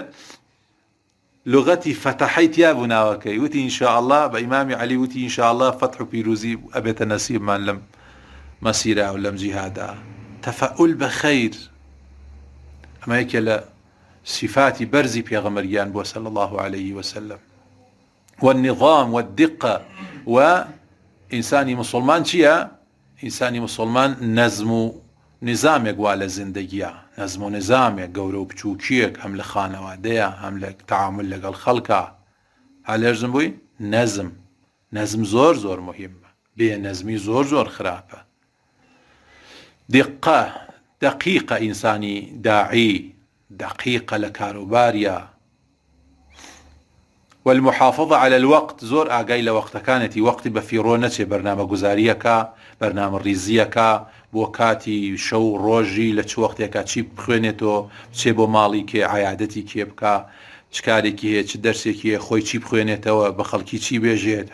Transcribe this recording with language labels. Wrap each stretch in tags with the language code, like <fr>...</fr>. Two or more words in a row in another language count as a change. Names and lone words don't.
<ckb>لغتی فتحیت یا بوو ناوەکەی، وتی</ckb> <ar>ئینشاء الله</ar> <ckb>بە ئیمامی عەلی وتی</ckb> <ar>ئینشاء الله</ar> <ckb>فتح و پیرۆزی ئەبێتە نەسیبمان لەم مەسیرە و لەم جیهادا. تەفەؤل بە خەیر ئەمە یەکێ لە صفاتی بەرزی پێغەمبەریان بووە</ckb> <ar>صلی الله عليه وسلم. والنظام والدقة.</ar> <ckb>و ئینسانی مسلمان چییە؟ ئینسانی مسلمان نەزم و نظامێک وا لە زیندەگیە، نەزم و نظامێک گەورە و بچووکیەک، هەم لە خانەوادەیە، هەم لە تعامل لەگەڵ خەڵکە. هەلێرزم بووی؟ نەزم زۆر زۆر مهمە، بێ نەزمی زۆر زۆر خراپە. دقة دقیقە، ئینسانی داعی دقیقە لە کاروباریە.</ckb> <ar>والمحافظة على الوقت</ar> <ckb>زۆر ئاگای لە وەختەکانێتی، وەختی بە فیڕۆ نەچێ، بەرنامە گوزاریەکە، بەرنامە ڕیزیەکە بۆ کاتی شەو ڕۆژی لە چ وەختێکە چی بخوێنێتەوە، بچێ بۆ ماڵی کێ، عایادەتی کێ بکە، چ کارێکی هەیە، چ دەرسێکی هەیە، خۆی چی بخوێنێتەوە، بە خەڵکی چی بێژێت.</ckb>